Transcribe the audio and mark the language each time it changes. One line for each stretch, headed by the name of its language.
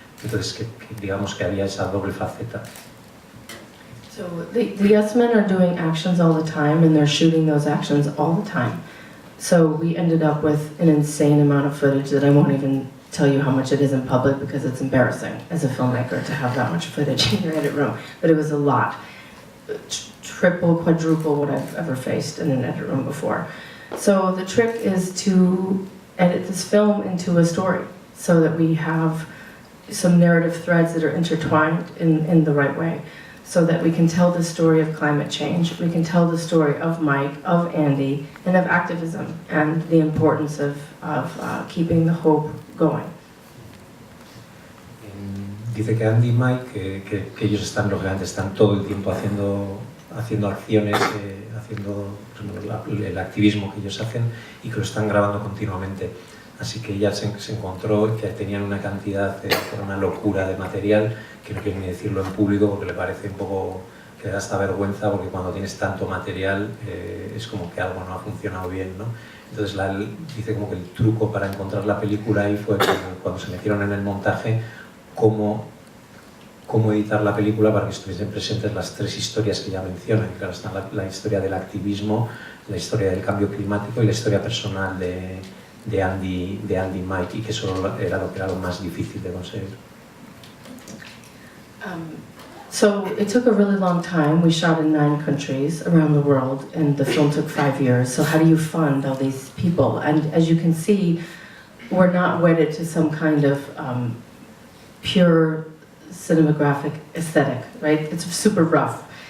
Spanish: Entonces que digamos que había esa doble faceta.
English: So the yes men are doing actions all the time and they're shooting those actions all the time. So we ended up with an insane amount of footage that I won't even tell you how much it is in public because it's embarrassing as a filmmaker to have that much footage in your edit room. But it was a lot. Triple, quadruple what I've ever faced in an edit room before. So the trick is to edit this film into a story so that we have some narrative threads that are intertwined in the right way. So that we can tell the story of climate change, we can tell the story of Mike, of Andy, and of activism, and the importance of keeping the hope going.
Spanish: Dice que Andy y Mike, que ellos están todo el tiempo haciendo acciones, haciendo el activismo que ellos hacen y que lo están grabando continuamente. Así que ella se encontró que tenían una cantidad, una locura de material, que no quiero ni decirlo en público porque le parece un poco que da hasta vergüenza porque cuando tienes tanto material es como que algo no ha funcionado bien, ¿no? Entonces dice como que el truco para encontrar la película ahí fue cuando se metieron en el montaje cómo editar la película para que estuviesen presentes las tres historias que ya mencionan. Claro, está la historia del activismo, la historia del cambio climático y la historia personal de Andy y Mike, y que eso era lo más difícil de conseguir.
English: So it took a really long time. We shot in 9 countries around the world, and the film took 5 years. So how do you fund all these people? And as you can see, we're not wedded to some kind of pure cinematographic aesthetic, right? It's super rough.